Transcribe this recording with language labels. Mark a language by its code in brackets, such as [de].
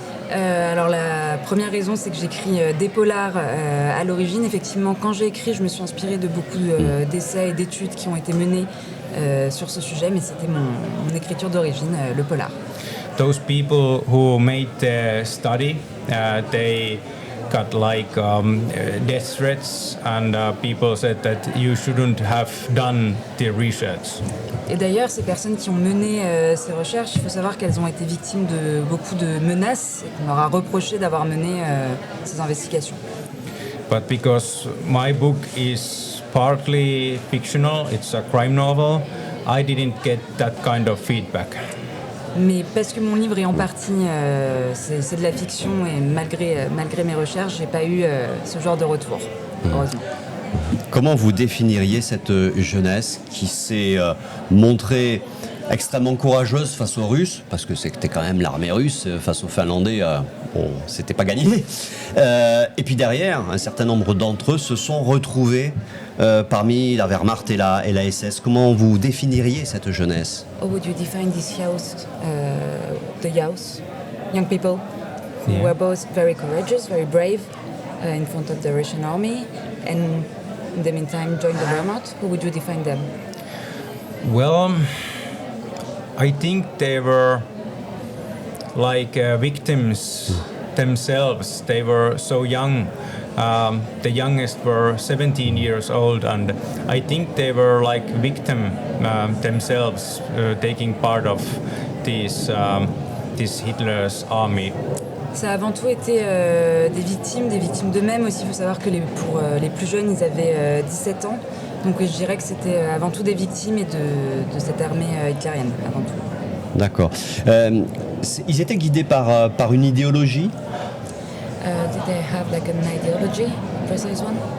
[fr] Alors la première raison, c'est que j'écris des polars à l'origine. Effectivement, quand j'ai écrit, je me suis inspirée de beaucoup d'essais et d'études qui ont été menées sur ce sujet, mais c'était mon écriture d'origine, le polar. [en] Those people who made the study, they got like death threats, and people said that you shouldn't have done the research. [fr] Et d'ailleurs, ces personnes qui ont mené ces recherches, il faut savoir qu'elles ont été victimes de beaucoup de menaces et qu'on leur a reproché d'avoir mené ces investigations. [en] But because my book is partly fictional, it's a crime novel, I didn't get that kind of feedback. [fr] Mais parce que mon livre est en partie, c'est de la fiction et malgré mes recherches, j'ai pas eu ce genre de retour, heureusement. Comment vous définiriez cette jeunesse qui s'est montrée extrêmement courageuse face aux Russes, parce que c'était quand même l'armée russe face aux Finlandais, bon, c'était pas gagné. Et puis derrière, un certain nombre d'entre eux se sont retrouvés parmi la Wehrmacht et la SS. Comment vous définiriez cette jeunesse? [en] How would you define this youth, the youth, young people who Yeah. were both very courageous, very brave in front of the Russian army, and in the meantime joined the Wehrmacht? How would you define them? Well, I think they were like victims themselves. They were so young. The youngest were 17 years old, and I think they were like victim themselves, taking part of this Hitler's army. [fr] Ça a avant tout été des victimes d'eux-mêmes aussi. Il faut savoir que pour les plus jeunes, ils avaient 17 ans. Donc je dirais que c'était avant tout des victimes et de cette armée hitlérienne, avant tout. D'accord. Ils étaient guidés par une idéologie? [en] Did they have like an ideology, a precise one?